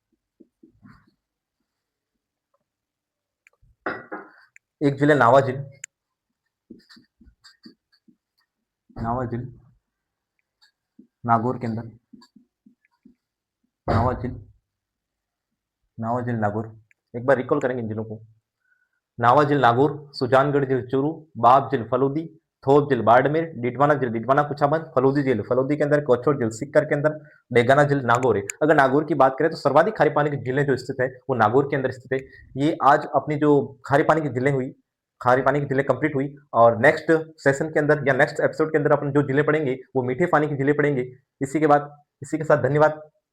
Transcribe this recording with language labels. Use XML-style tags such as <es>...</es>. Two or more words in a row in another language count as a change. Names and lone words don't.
<hi>एक झील है नावा झील, नावा झील नागौर के अंदर, नावा झील, नावा झील नागौर। एक बार रिकॉल करेंगे इन झीलों को, नावा झील नागौर, सुजानगढ़ झील चूरू, बाप झील फलूदी, थोप झील बाड़मेर, डिडवाना झील डिडवाना कुछामन, फलूदी झील फलूदी के अंदर, कोछोर झील सिक्कर के अंदर, डेगाना झील नागौर है। अगर नागौर की बात करें तो सर्वाधिक खारे पानी की झीलें जो स्थित है वो नागौर के अंदर स्थित है। ये आज अपनी जो खारे पानी की झीलें हुई, खारे पानी की झीलें कंप्लीट हुई, और</hi> <en>next session</en> <hi>के अंदर या</hi> <en>next episode</en> <hi>के अंदर अपन जो झीलें पढ़ेंगे वो मीठे पानी की झीलें पढ़ेंगे। इसी के बाद, इसी के साथ धन्यवाद।</hi>